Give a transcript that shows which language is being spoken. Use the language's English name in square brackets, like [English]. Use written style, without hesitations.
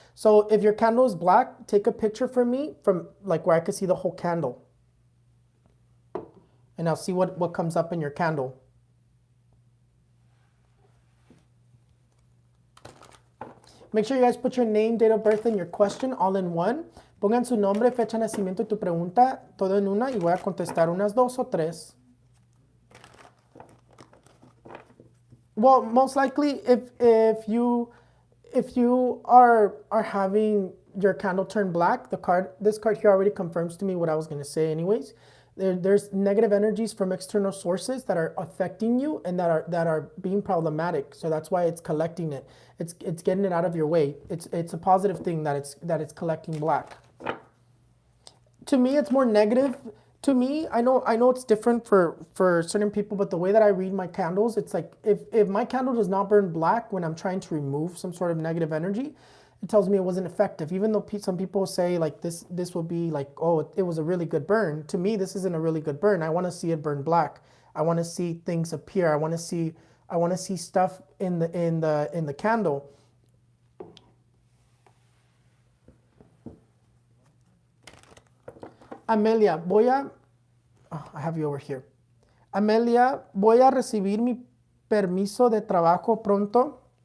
[English] So if your candle is black, take a picture for me from like where I can see the whole candle, and I'll see what comes up in your candle. Make sure you guys put your name, date of birth, and your question all in one. [Spanish] Pongan su nombre, fecha de nacimiento y tu pregunta todo en una, y voy a contestar unas 2 o 3. [English] Well, most likely, if you are having your candle turn black, this card here already confirms to me what I was going to say anyways. There's negative energies from external sources that are affecting you and that are being problematic. So that's why it's collecting it. It's getting it out of your way. It's a positive thing that it's collecting black. To me, it's more negative. To me, I know it's different for certain people, but the way that I read my candles, it's like if my candle does not burn black when I'm trying to remove some sort of negative energy, it tells me it wasn't effective. Even though some people say like this will be like, oh, it was a really good burn. To me, this isn't a really good burn. I want to see it burn black. I want to see things appear. I want to see stuff in the candle. Amelia, I have you over here. [Spanish] Amelia, voy a recibir mi permiso de trabajo pronto.